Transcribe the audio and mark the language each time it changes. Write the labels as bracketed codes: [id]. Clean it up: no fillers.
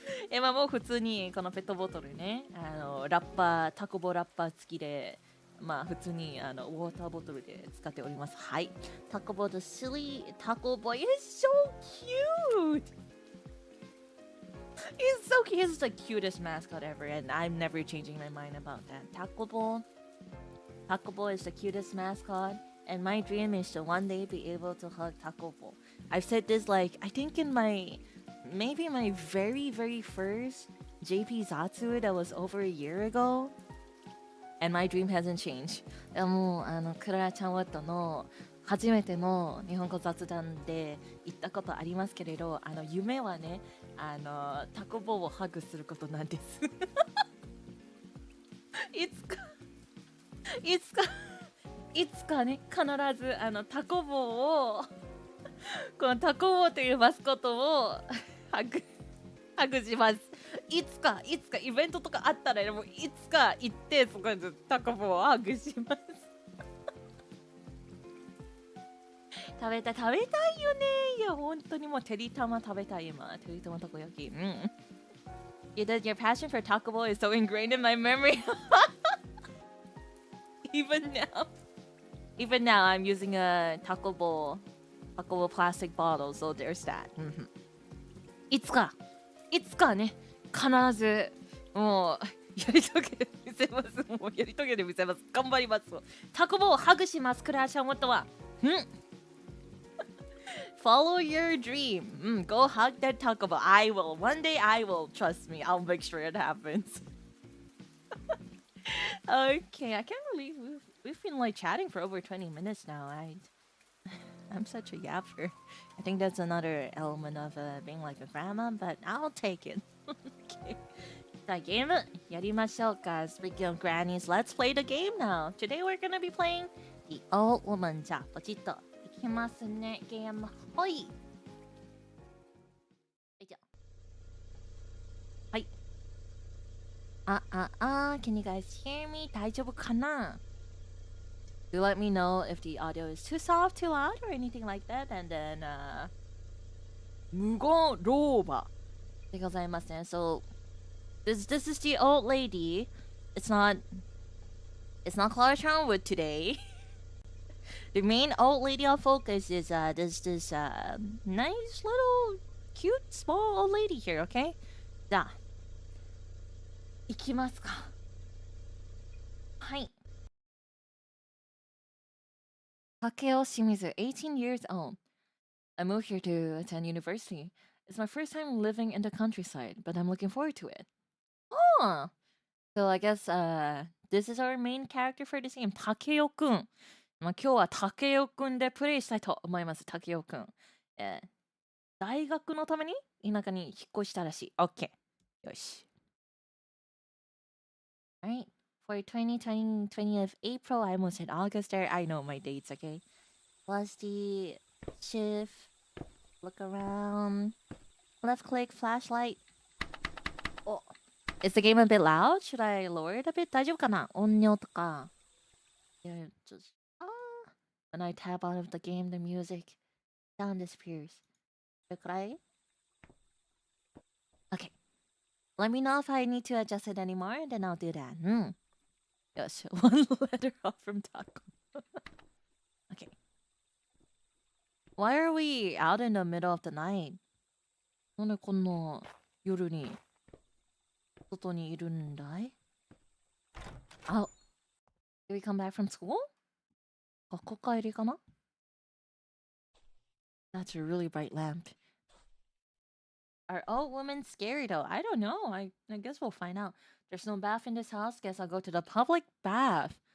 [ja] もう普通にこのペットボトルね、ラッパー、タコボラッパー付きで、普通にウォーターボトルで使っております。はい。 [en] タコボ the silly taco boy is so cute. He's so cute. He's the cutest mascot ever, and I'm never changing my mind about that. Taco Ball is the cutest mascot, and my dream is to one day be able to hug Taco Ball. I've said this like I think in my maybe my very first JP Zatsu that was over a year ago, and my dream hasn't changed. [ja] もうクララちゃんワットの初めての日本語雑談で行ったことありますけれど、夢はね、タコ棒をハグすることなんです。いつかね、必ずタコ棒をこのタコ棒というマスコットをハグします。いつかイベントとかあったら、もういつか行ってそこでタコ棒をハグします。食べたいよね。いや本当にもうてりたま食べたい今。てりたまたこ焼き。 [en] Your passion for taco bowl is so ingrained in my memory. Even now, I'm using a taco bowl plastic bottle, so there's that. [ja] いつかね、必ずもうやり遂げてみせます。頑張ります。タコボをハグします。クラーシャンモットは。 [en] Follow your dream. Go hug that taco ball. I will. One day I will. Trust me. I'll make sure it happens. Okay, I can't believe we've been like chatting for over 20 minutes now. I'm such a yapper. I think that's another element of being like a grandma, but I'll take it. Okay. [ja] さあ、ゲームやりましょうか。 [en] Speaking of grannies, let's play the game now. Today we're gonna be playing The Old Woman. [ja] じゃあ、ポチッといきますね。ゲーム、ほい。はい。 [en] Can you guys hear me? [ja] 大丈夫かな？ [en] Do let me know if the audio is too soft, too loud, or anything like that. And then, [ja] 無言老婆でございますね。 [en] So, this is the old lady. It's not Klara Charmwood today. The main old lady on focus is this nice little cute small old lady here. Okay? [ja] じゃあ行きますか。はい。 [en] Takeo Shimizu, 18 years old. I moved here to attend university. It's my first time living in the countryside, but I'm looking forward to it. Oh! So I guess this is our main character for this game, Takeo-kun. [ja] まあ、今日はTakeo-kunでプレイしたいと思います、Takeo-kun。大学のために田舎に引っ越したらしい。 OK。 よし。 [en] Alright. For 20th April, I almost hit August there. I know my dates, okay? Plus the shift, look around, left click, flashlight. Oh, is the game a bit loud? Should I lower it a bit? [ja] 大丈夫かな？音量とか。 [en] Yeah, just when I tap out of the game, the music sound disappears. Okay. Let me know if I need to adjust it anymore, then I'll do that. Yes, one letter off from Taco. Okay. Why are we out in the middle of the night? [ja] なんでこんな夜に外にいるんだい? [en] Oh, did we come back from school? [ja] 学校帰りかな? [en] That's a really bright lamp. Are old women scary though? I don't know. I guess we'll find out. There's no bath in this house. Guess I'll go to the public bath.